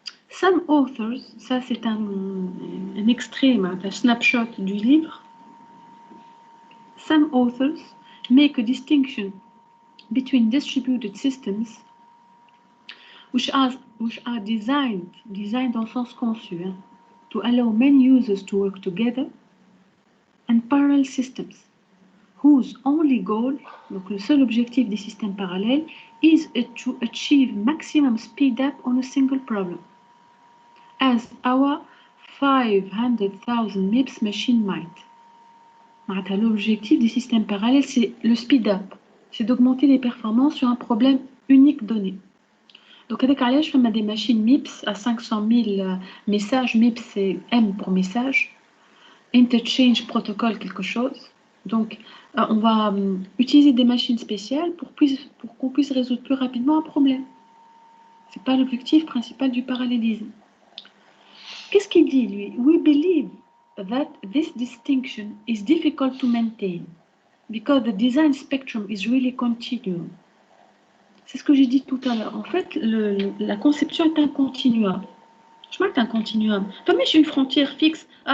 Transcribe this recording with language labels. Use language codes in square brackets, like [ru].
[en] Some authors, [fr] ça c'est un extrait, un snapshot du livre. [en] Some authors make a distinction between distributed systems which are designed [fr] dans le sens conçu, hein, [en] to allow many users to work together, and parallel systems, whose only goal, [fr] donc le seul objectif des systèmes parallèles, [en] is to achieve maximum speed up on a single problem, as our 500,000 MIPS machine might. [fr] L'objectif des systèmes parallèles, c'est le speed up, c'est d'augmenter les performances sur un problème unique donné. Donc, avec je fais des machines MIPS à 500 000 messages. MIPS, c'est M pour message. Interchange protocol, quelque chose. Donc, on va utiliser des machines spéciales pour qu'on puisse résoudre plus rapidement un problème. Ce n'est pas l'objectif principal du parallélisme. Qu'est-ce qu'il dit, lui? [en] We believe that this distinction is difficult to maintain because the design spectrum is really continuum. [fr] C'est ce que j'ai dit tout à l'heure. En fait, la conception est un continuum. Je marque un continuum. Pas mais j'ai une frontière fixe.